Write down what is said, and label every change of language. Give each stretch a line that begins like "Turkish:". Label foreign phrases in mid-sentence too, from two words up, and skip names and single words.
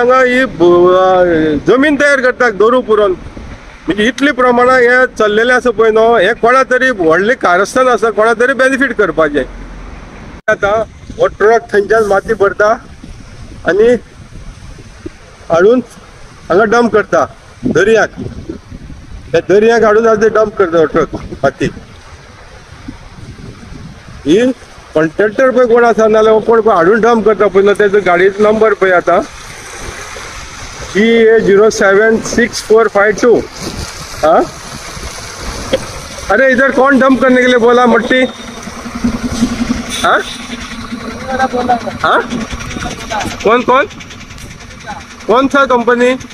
Konkani: हांगा ही जमीन तयार करता दोरू पुरोन म्हणजे इतले प्रमाणात हे चल्लेले आसा पळय न्हू हे कोणा तरी व्हडले कारस्थान आसा कोणा तरी बेनिफीट करपाचें आतां हो ट्रक थंयच्यान माती भरता आनी हाडून हांगा डंप करता दर्याक त्या दर्याक हाडून आतां डंप करता ट्रक माती ही कॉन्ट्रॅक्टर पळय कोण आसा नाल्यार कोण हाडून डंप करता पळय तेजो गाडयेचो नंबर पळय आतां GA076452 हाँ
Hindi: अरे इधर कौन डंप करने के लिए बोला मट्टी हाँ हाँ कौन सा कंपनी